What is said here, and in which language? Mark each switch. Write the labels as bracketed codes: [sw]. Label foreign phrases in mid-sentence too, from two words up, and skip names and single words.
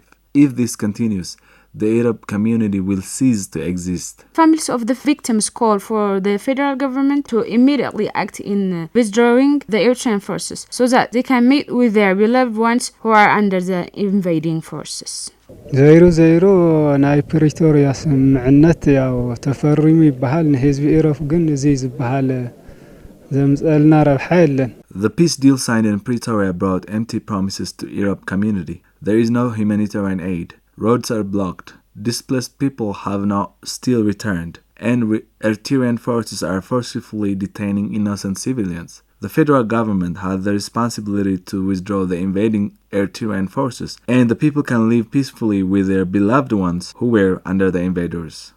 [en] If this continues, the Arab community will cease to exist. Families of the victims call for the federal government to immediately act in withdrawing the Eritrean forces so that they can meet with their beloved ones who are under the invading forces. [ti] ዘይሩ ናይ ፕሪቶሪያ ስምምዕነት ያው ተፈሪሙ ይባሃል ንህዝቢ ኢሮብ ግን እዚ ዝበሃል ዘምፀልና ረብሓ የለን. [en] The peace deal signed in Pretoria brought empty promises to Arab community. There is no humanitarian aid. Roads are blocked. Displaced people have not still returned, and Eritrean forces are forcibly detaining innocent civilians. The federal government has the responsibility to withdraw the invading Eritrean forces, and the people can live peacefully with their beloved ones who were under the invaders.